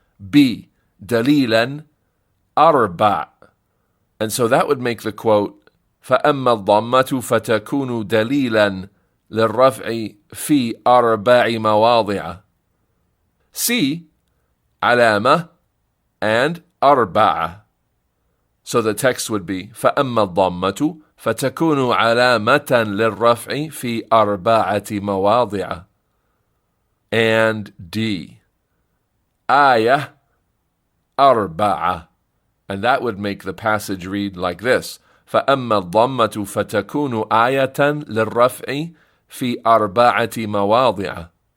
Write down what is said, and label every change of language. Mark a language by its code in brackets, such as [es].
[ar] B, dalilan arba'. [en] And so that would make the quote [ar] فَأَمَّا الضَّمَّةُ فَتَكُونُ دَلِيلًا لِلرَّفْعِ فِي 4 مواضع. C, علامة and أربعة. [en] So the text would be [ar] فَأَمَّا الضَّمَّةُ فَتَكُونُ عَلَامَةً لِلرَّفْعِ فِي 4 مواضع. And D, آية أربعة. [en] And that would make the passage read like this. [ar] فَأَمَّا الضَّمَّةُ فَتَكُونُ آيَةً لِلرَّفْعِ فِي 4 مواضع.